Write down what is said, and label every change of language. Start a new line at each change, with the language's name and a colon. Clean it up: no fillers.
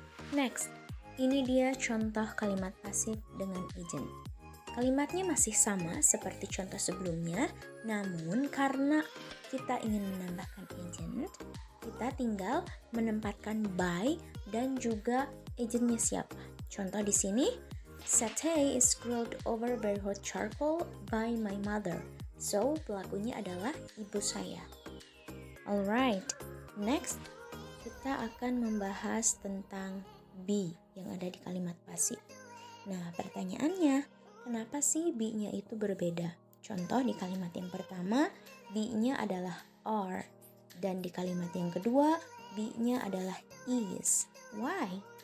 Indonesian: Next, ini dia contoh kalimat pasif dengan agent. Kalimatnya masih sama seperti contoh sebelumnya, namun karena kita ingin menambahkan agent, kita tinggal menempatkan by dan juga agentnya siapa. Contoh di sini,
English: satay is grilled over very hot charcoal by my mother.
Indonesian: So, pelakunya adalah ibu saya. Alright, next kita akan membahas tentang be yang ada di kalimat pasif. Nah, pertanyaannya, kenapa sih be-nya itu berbeda? Contoh di kalimat yang pertama, be-nya adalah are, dan di kalimat yang kedua, be-nya adalah is. Why?